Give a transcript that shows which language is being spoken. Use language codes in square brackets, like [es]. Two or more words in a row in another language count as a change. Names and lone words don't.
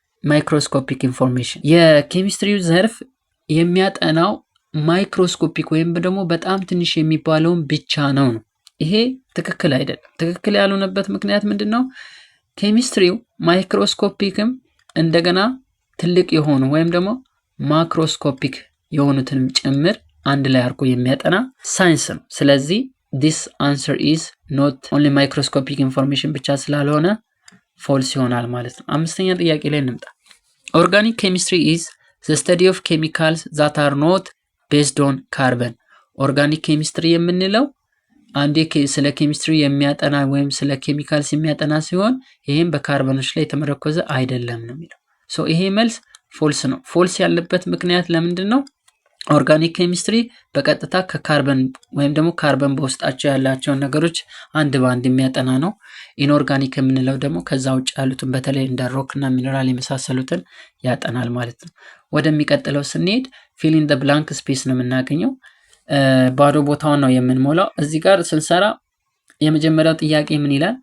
[en] microscopic information። [am] የኬሚስትሪው ዘርፍ የሚያጠናው ማይክሮስኮፒክ ወይም ደግሞ በጣም ትንሽ የሚባለውን ብቻ ነው። ይሄ ትክክል አይደለም። ትክክል ያልሆነበት ምክንያት ምንድን ነው? ኬሚስትሪው ማይክሮስኮፒክም እንደገና ትልቅ የሆኑ ወይም ደግሞ ማክሮስኮፒክ የሆኑትንም ጭምር አንድ ላይ አድርጎ የሚያጠና ሳይንስ ነው። ስለዚህ [en] this answer is not only microscopic information [am] ብቻ ስላልሆነ ፎልስ ይሆናል ማለት ነው። አምስተኛ ጥያቄ ላይ እንምጣ። [en] organic chemistry is the study of chemicals that are not based on carbon። organic chemistry [am] የምንለው አንዴ ስለ ኬሚስትሪ የሚያጠና ወይም ስለ ኬሚካልስ የሚያጠና ሲሆን ይሄም በካርበኖች ላይ የተመረኮዘ አይደለም ነው የሚለው። ሶ ይሄ መልስ ፎልስ ነው። ፎልስ ያለበት ምክንያት ለምንድን ነው? [en] organic chemistry [am] በቀጥታ ከካርበን ወይም ደግሞ ካርበን በውስጣቸው ያላቸውን ነገሮች አንድ በአንድ የሚያጠና ነው። ኢንኦርጋኒክ የምንለው ደግሞ ከዛ ውጭ ያሉትን በተለይ እንደ ሮክ እና ሚነራል የመሳሰሉትን ያጠናል ማለት ነው። ወደሚቀጥለው ስንሄድ [en] fill in the blank space [am] ነው የምናገኘው። ባዶ ቦታውን ነው የምንሞላው። እዚህ ጋር ስንሰራ የመጀመሪያው ጥያቄ ምን ይላል?